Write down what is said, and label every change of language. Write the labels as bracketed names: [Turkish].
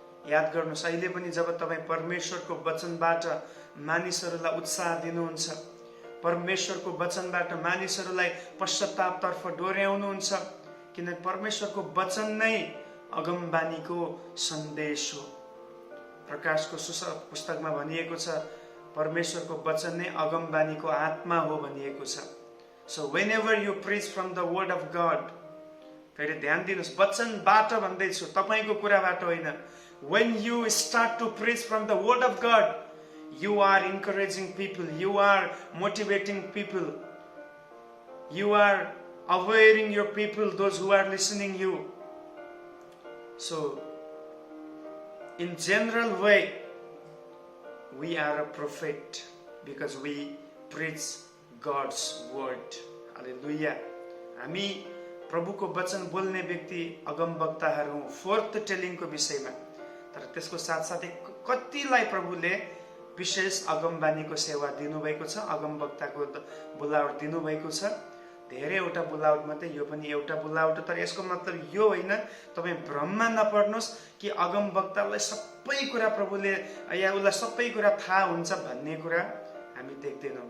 [Nepali] याद गर्नुहोस्, अहिले पनि जब तपाईँ परमेश्वरको वचनबाट मानिसहरूलाई उत्साह दिनुहुन्छ, परमेश्वरको वचनबाट मानिसहरूलाई पश्चातापतर्फ डोर्याउनुहुन्छ, किनकि परमेश्वरको वचन नै अगमबानीको सन्देश हो। प्रकाशको पुस्तकमा भनिएको छ, परमेश्वरको वचन नै अगमबानीको आत्मा हो भनिएको छ। [English] so whenever you preach from the word of God, [Nepali] फेरि ध्यान दिनुहोस्, वचनबाट भन्दैछु, तपाईँको कुराबाट होइन। [English] When you start to preach from the word of God, you are encouraging people, you are motivating people, you are awareing your people, those who are listening you. So in general way we are a prophet because we preach God's word. Hallelujah. [Nepali] हामी प्रभुको वचन बोल्ने व्यक्ति अगमवक्ताहरू हौं fourth टेलिङको विषयमा। तर त्यसको साथसाथै कतिलाई प्रभुले विशेष अगमबानीको सेवा दिनुभएको छ, अगमवक्ताको बुलावट दिनुभएको छ। धेरैवटा बुलावट मात्रै, यो पनि एउटा बुलावट। तर यसको मतलब यो होइन, तपाईँ भ्रममा नपर्नुहोस् कि अगमवक्तालाई सबै कुरा प्रभुले या उसलाई सबै कुरा थाहा हुन्छ भन्ने कुरा हामी देख्दैनौँ।